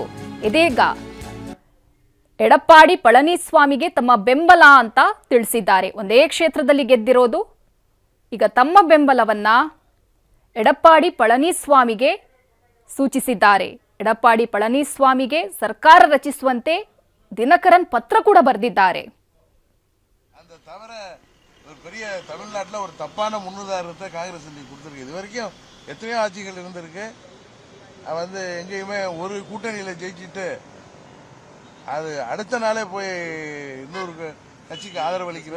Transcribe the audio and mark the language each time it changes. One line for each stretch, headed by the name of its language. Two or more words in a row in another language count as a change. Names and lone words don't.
Kannada: ಇದೀಗ ಎಡಪ್ಪಾಡಿ ಪಳನಿಸ್ವಾಮಿಗೆ ತಮ್ಮ ಬೆಂಬಲ ಅಂತ ತಿಳಿಸಿದ್ದಾರೆ. ಒಂದೇ ಕ್ಷೇತ್ರದಲ್ಲಿ ಗೆದ್ದಿರೋದು. ಈಗ ತಮ್ಮ ಬೆಂಬಲವನ್ನ ಎಡಪ್ಪಾಡಿ ಪಳನಿಸ್ವಾಮಿಗೆ ಸೂಚಿಸಿದ್ದಾರೆ. ಎಡಪ್ಪಾಡಿ ಪಳನಿಸ್ವಾಮಿಗೆ ಸರ್ಕಾರ ರಚಿಸುವಂತೆ ದಿನಕರನ್ ಪತ್ರ ಕೂಡ ಬರೆದಿದ್ದಾರೆ.
Tamil: பெரிய தமிழ்நாட்டில் ஒரு தப்பான முன்னுதாரணத்தை காங்கிரஸ் இன்னைக்கு கொடுத்துருக்கு. இது வரைக்கும் எத்தனையோ ஆட்சிகள் இருந்திருக்கு. எங்கேயுமே ஒரு கூட்டணியில் ஜெயிச்சுட்டு அது அடுத்த நாளே போய் இன்னொரு கட்சிக்கு ஆதரவு அளிக்கிறது.